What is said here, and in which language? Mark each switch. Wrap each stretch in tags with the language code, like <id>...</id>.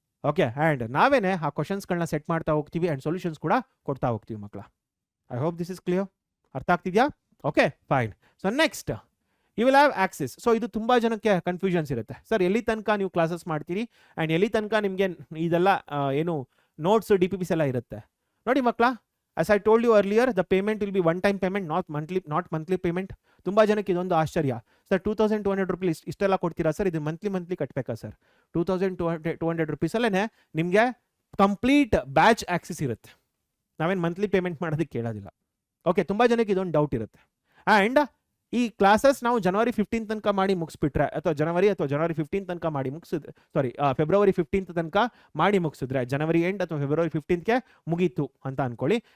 <kn>Okay, and ನಾವೇನೆ ಆ ಕ್ವಶನ್ಸ್ಗಳನ್ನ set ಮಾಡ್ತಾ ಹೋಗ್ತೀವಿ ಅಂಡ್ ಸೊಲ್ಯೂಷನ್ಸ್ ಕೂಡ ಕೊಡ್ತಾ ಹೋಗ್ತೀವಿ ಮಕ್ಕಳ.</kn> <en>I hope this is clear.</en> <kn>ಅರ್ಥ ಆಗ್ತಿದ್ಯಾ?</kn> <en>Okay, fine. So next you will have access.</en> <kn>So ಇದು ತುಂಬಾ ಜನಕ್ಕೆ ಕನ್ಫ್ಯೂಷನ್ಸ್ ಇರುತ್ತೆ. ಸರ್ ಎಲ್ಲಿ ತನಕ ನೀವು ಕ್ಲಾಸಸ್ ಮಾಡ್ತೀರಿ ಅಂಡ್ ಎಲ್ಲಿ ತನಕ ನಿಮಗೆ ಇದೆಲ್ಲ ಏನು ನೋಟ್ಸ್ DPPs ಎಲ್ಲ ಇರುತ್ತೆ. ನೋಡಿ ಮಕ್ಕಳ,</kn> <en>as I told you earlier, the payment will be one time payment, not monthly payment.</en> <kn>ತುಂಬಾ ಜನಕ್ಕೆ ಇದೊಂದು ಆಶ್ಚರ್ಯ, ಸರ್ 2200 rupees ಇಷ್ಟೆಲ್ಲ ಕೊಡ್ತೀರಾ ಸರ್, ಇದು ಮಂತ್ಲಿ ಕಟ್ಟಬೇಕಾ ಸರ್? 2200 rupees ಅಲ್ಲೇ ನಿಮಗೆ ಕಂಪ್ಲೀಟ್ ಬ್ಯಾಚ್ ಆಕ್ಸೆಸ್ ಇರುತ್ತೆ. ನಾವೇನು ಮಂತ್ಲಿ ಪೇಮೆಂಟ್ ಮಾಡೋದಕ್ಕೆ ಕೇಳೋದಿಲ್ಲ. ಓಕೆ, ತುಂಬಾ ಜನಕ್ಕೆ ಇದೊಂದು ಡೌಟ್ ಇರುತ್ತೆ. ಆ್ಯಂಡ್ ಈ ಕ್ಲಾಸಸ್ ನಾವು ಜನವರಿ 15 ತನಕ ಮಾಡಿ ಮುಗಿಸ್ಬಿಟ್ರೆ, ಅಥವಾ ಜನವರಿ 15 ತನಕ ಮಾಡಿ ಮುಗಿಸಿದ್ರೆ, ಫೆಬ್ರವರಿ 15 ತನಕ ಮಾಡಿ ಮುಗಿಸಿದ್ರೆ, ಜನವರಿ ಎಂಡ್ ಅಥವಾ ಫೆಬ್ರವರಿ 15ಗೆ ಮುಗೀತು ಅಂತ ಅನ್ಕೊಳ್ಳಿ.</kn>